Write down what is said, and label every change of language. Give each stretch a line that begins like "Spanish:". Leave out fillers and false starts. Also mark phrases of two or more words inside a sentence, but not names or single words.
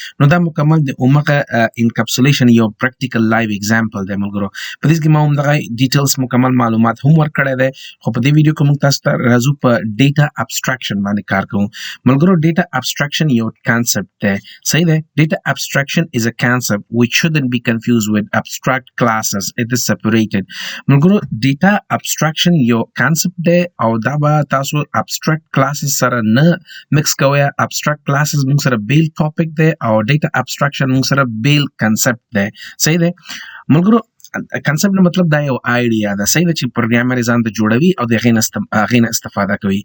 Pashto: نو دا مکمل د اومغه انکپسولیشن یو
English: practical live example
Pashto: دی ملګرو. په دې کې ما هم دغه ډیټیلز مکمل معلومات هم ورکړی دی خو په دې ویډیو کې موږ تاسو ته راځو په
English: data abstraction
Pashto: باندې کار کوو. ملګرو
English: data abstraction
Pashto: یو کانسپټ دی. صحیح دی.
English: data abstraction is a concept which shouldn't be confused with abstract classes. It is separated.
Pashto: ملګرو
English: data abstraction
Pashto: یو کانسپټ دی او دا به تاسو
English: abstract classes
Pashto: سره نه مکس کوئ.
English: abstract classes
Pashto: موږ سره بیل ټاپک دی او
English: data abstraction
Pashto: موږ سره بیل کنسپټ دی. صحیح دی ملګرو. کنسپټ نه مطلب دا یو آیډیا ده. صحیح ده چې پروګرامر ځان ته جوړوي او د هغې نه استفاده کوي.